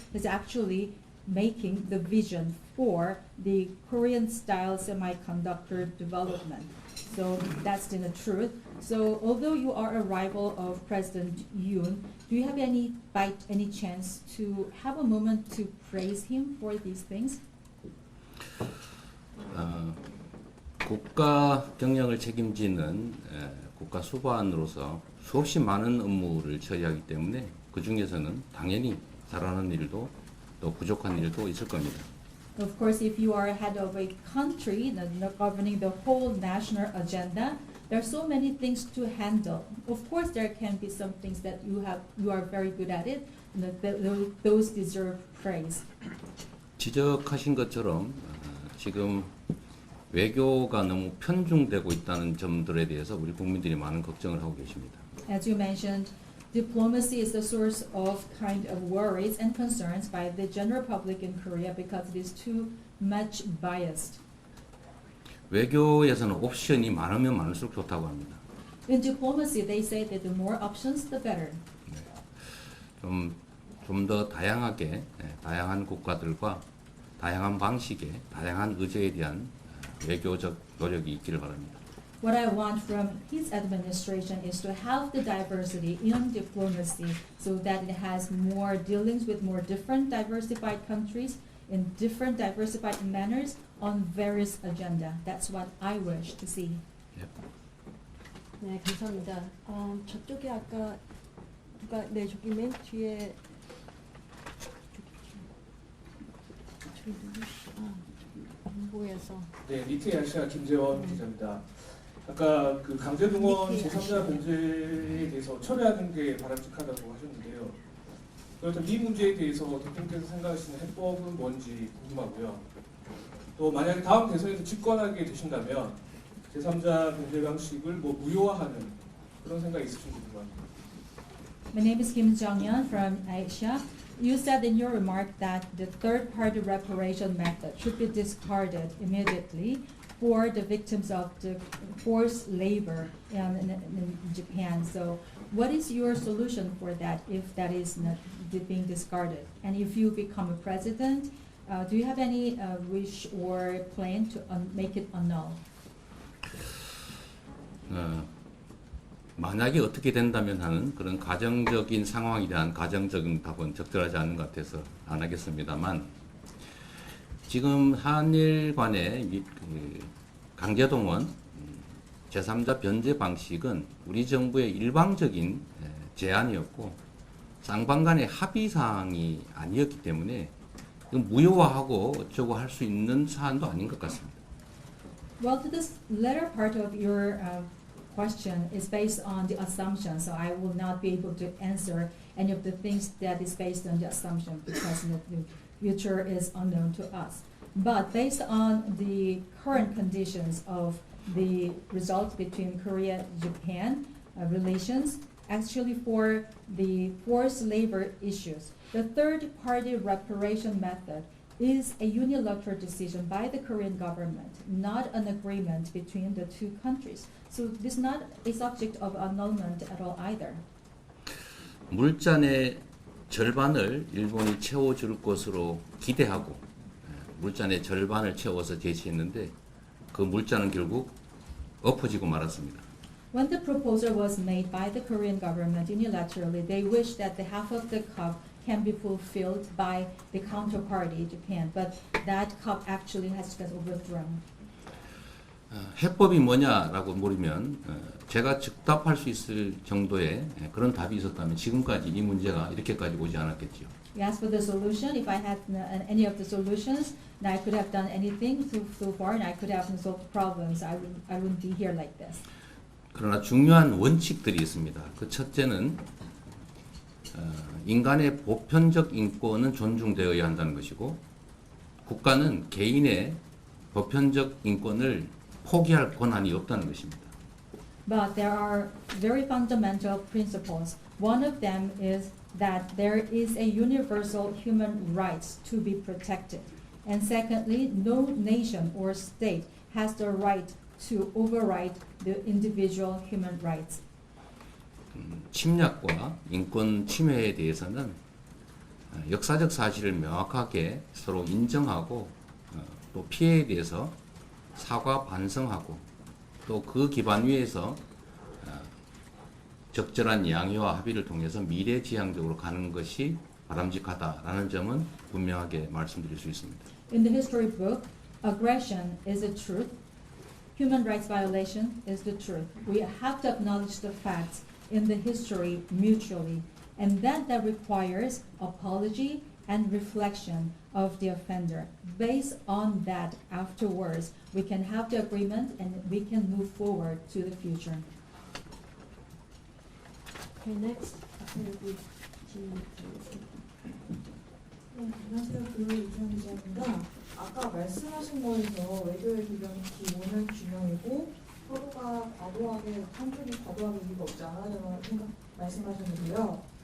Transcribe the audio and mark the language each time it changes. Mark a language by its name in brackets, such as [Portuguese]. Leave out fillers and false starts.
[English] He's actually making the vision for the Korean-style semiconductor development. So that's the truth. So although you are a rival of President Yoon, do you have any chance to have a moment to praise him for these things? [Korean] 국가 경영을 책임지는 국가 수반으로서 수없이 많은 업무를 처리하기 때문에 그 중에서는 당연히 잘하는 일도 또 부족한 일도 있을 겁니다. [English] Of course, if you are head of a country governing the whole national agenda, there are so many things to handle. Of course, there can be some things that you are very good at it, and those deserve praise. [Korean] 지적하신 것처럼 지금 외교가 너무 편중되고 있다는 점들에 대해서 우리 국민들이 많은 걱정을 하고 계십니다. [English] As you mentioned, diplomacy is the source of kind of worries and concerns by the general public in Korea because it is too much biased. [Korean] 외교에서는 옵션이 많으면 많을수록 좋다고 합니다. [English] In diplomacy, they say that the more options, the better. [Korean] 좀 더 다양하게 다양한 국가들과 다양한 방식의 다양한 의제에 대한 외교적 노력이 있기를 바랍니다. [English] What I want from his administration is to have the diversity in diplomacy so that it has more dealings with more different diversified countries in different diversified manners on various agenda. That's what I wish to see. [Korean] 네, 감사합니다. 저쪽에 아까 누가 저기 맨 뒤에 저기 누구시? 정보에서. 네, 니트의 아시아 김재원 기자입니다. 아까 그 강제동원 제3자 문제에 대해서 철회하는 게 바람직하다고 하셨는데요. 그렇다면 이 문제에 대해서 대통령께서 생각하시는 해법은 뭔지 궁금하고요. 또 만약에 다음 대선에서 집권하게 되신다면 제3자 경제 방식을 뭐 무효화하는 그런 생각이 있으신지 궁금합니다. [English] My name is Kim Jong-yeon from Asia. You said in your remark that the third-party reparation method should be discarded immediately for the victims of the forced labor in Japan. So what is your solution for that if that is not being discarded? And if you become a president, do you have any wish or plan to make it annul? [Korean] 만약에 어떻게 된다면 하는 그런 가정적인 상황에 대한 가정적인 답은 적절하지 않은 것 같아서 안 하겠습니다만, 지금 한일 간의 강제동원 제3자 변제 방식은 우리 정부의 일방적인 제안이었고 쌍방 간의 합의사항이 아니었기 때문에 무효화하고 어쩌고 할 수 있는 사안도 아닌 것 같습니다. [English] Well, to this latter part of your question is based on the assumption, so I will not be able to answer any of the things that is based on the assumption because the future is unknown to us. But based on the current conditions of the results between Korea-Japan relations, actually for the forced labor issues, the third-party reparation method is a unilateral decision by the Korean government, not an agreement between the two countries. So this is not a subject of annulment at all either. [Korean] 물잔의 절반을 일본이 채워줄 것으로 기대하고 물잔의 절반을 채워서 제시했는데 그 물잔은 결국 엎어지고 말았습니다. [English] When the proposal was made by the Korean government unilaterally, they wished that the half of the cup can be fulfilled by the counterparty, Japan, but that cup actually has been overthrown. [Korean] 해법이 뭐냐라고 물으면 제가 즉답할 수 있을 정도의 그런 답이 있었다면 지금까지 이 문제가 이렇게까지 오지 않았겠죠. [English] You asked for the solution. If I had any of the solutions, then I could have done anything so far, and I could have solved problems. I wouldn't be here like this. [Korean] 그러나 중요한 원칙들이 있습니다. 그 첫째는 인간의 보편적 인권은 존중되어야 한다는 것이고 국가는 개인의 보편적 인권을 포기할 권한이 없다는 것입니다. [English] But there are very fundamental principles. One of them is that there is a universal human rights to be protected. And secondly, no nation or state has the right to override the individual human rights. [Korean] 침략과 인권 침해에 대해서는 역사적 사실을 명확하게 서로 인정하고 또 피해에 대해서 사과 반성하고 또 그 기반 위에서 적절한 양해와 합의를 통해서 미래지향적으로 가는 것이 바람직하다라는 점은 분명하게 말씀드릴 수 있습니다. [English] In the history book, aggression is the truth. Human rights violation is the truth. We have to acknowledge the facts in the history mutually, and then that requires apology and reflection of the offender. Based on that, afterwards, we can have the agreement and we can move forward to the future. Okay, next. [Korean] 여기 질문 드리겠습니다. 네, 안녕하세요. 이주영 기자입니다. 아까 말씀하신 거에서 외교의 기본은 기본은 균형이고 서로가 과도하게 한쪽이 과도하게 이유가 없지 않아야 말씀하셨는데요.